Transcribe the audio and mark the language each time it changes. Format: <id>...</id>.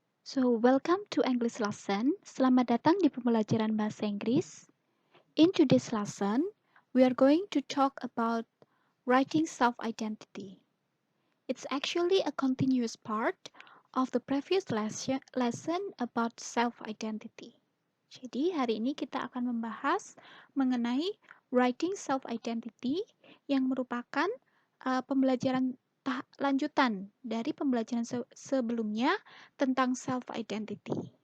<en>So, welcome to English lesson.</en> <id>Selamat datang di pembelajaran bahasa Inggris.</id> <en>In today's lesson, we are going to talk about writing self-identity. It's actually a continuous part of the previous lesson about self-identity.</en> <id>Jadi, hari ini kita akan membahas mengenai writing self-identity yang merupakan pembelajaran lanjutan dari pembelajaran sebelumnya tentang self-identity.</id>